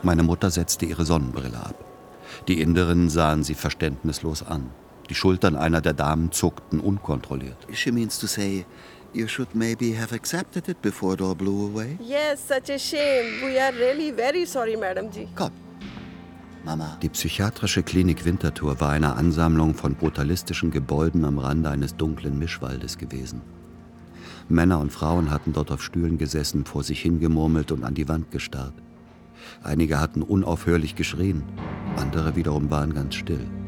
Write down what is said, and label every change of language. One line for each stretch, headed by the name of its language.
German: Meine Mutter setzte ihre Sonnenbrille ab. Die Inderinnen sahen sie verständnislos an. Die Schultern einer der Damen zuckten unkontrolliert.
English: She means to say, you should maybe have accepted it before it all blew away. Yes, such a shame. We are really very sorry, Madam G.
German: Komm. Mama. Die psychiatrische Klinik Winterthur war eine Ansammlung von brutalistischen Gebäuden am Rande eines dunklen Mischwaldes gewesen. Männer und Frauen hatten dort auf Stühlen gesessen, vor sich hingemurmelt und an die Wand gestarrt. Einige hatten unaufhörlich geschrien, andere wiederum waren ganz still.